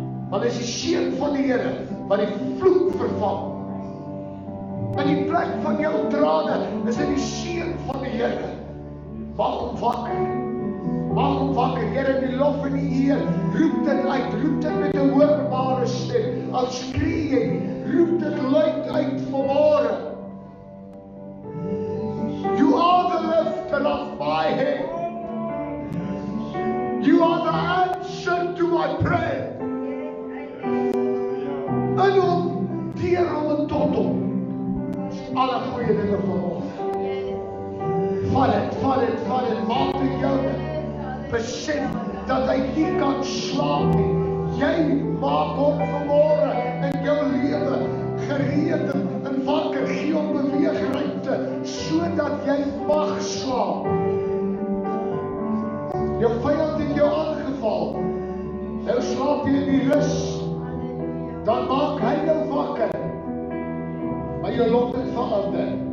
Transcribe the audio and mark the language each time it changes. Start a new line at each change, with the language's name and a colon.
Afrikaans: Want is die seën van die Here wat die vloek vervang. In die plek van jou trane is dit die seën van die Here. Maak hom wakker. Maak hom wakker. Here, die lof en die eer. Roep dit uit. Roep dit met 'n hoorbare stem. Al skree jy nie. roep dit luid uit vanmôre.
English: You are the lifter of my head. You are the answer to my prayer.
Afrikaans: En om deur hom en tot hom alle goeie dinge vanmôre. Vat dit, maak dit joune. Besef dat hy nie kan slaap nie. Jy maak hom vanmôre in jou lewe gereed en wakker, gee hom beweegruimte, sodat jy mag slaap. Jou vyand het jou aangeval. Nou slaap jy in die rus. Dan maak hy jou wakker. Maar jou lot het verander.